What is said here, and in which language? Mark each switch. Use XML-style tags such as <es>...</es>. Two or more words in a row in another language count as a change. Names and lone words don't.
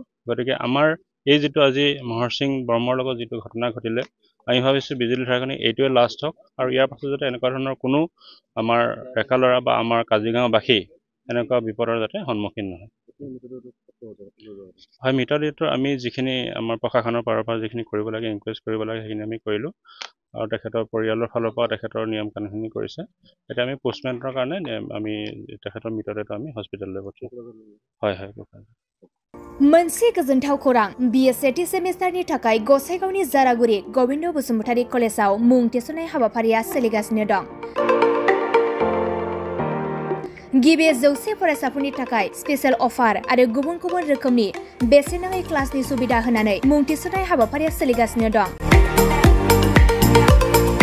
<as>গতিকে আমাৰ এই যিটো আজি মহৰ সিং ব্ৰহ্মৰ লগত যিটো ঘটনা ঘটিলে আমি ভাবিছোঁ বিজুলী ঢেৰেকনি এইটোৱে লাষ্ট হওক আৰু ইয়াৰ পাছত যাতে এনেকুৱা ধৰণৰ কোনো আমাৰ ডেকা ল'ৰা বা আমাৰ কাজিগাঁওবাসী এনেকুৱা বিপদৰ যাতে সন্মুখীন নহয়। হয়, মৃতদেহটো আমি যিখিনি আমাৰ প্ৰশাসনৰ পাৰৰ পৰা যিখিনি কৰিব লাগে ইনকুৱেষ্ট কৰিব লাগে সেইখিনি আমি কৰিলোঁ আৰু তেখেতৰ পৰিয়ালৰ ফালৰ পৰা তেখেতৰ নিয়ম কানুনখিনি কৰিছে। এতিয়া আমি পোষ্টমৰ্টেমৰ কাৰণে আমি তেখেতৰ মৃতদেহটো আমি হস্পিটেললৈ পঠিয়াম। হয়।</as> <brx>मोनसे गोजोनथाव खौरां BA सेथि सेमिस्टारनि थाखाय गसाइगावनि जारागुरि गबिन्द बसुमतारी कलेजाव मुं थिसननाय हाबाफारिया सोलिगासिनो दं। गिबि 100 फरायसाफोरनि थाखाय</brx> <en>special offer</en> <brx>आरो गुबुन गुबुन रोखोमनि बेसेन नाङै क्लासनि सुबिदा होनानै मुं थिसननाय हाबाफारिया सोलिगासिनो दं।</brx>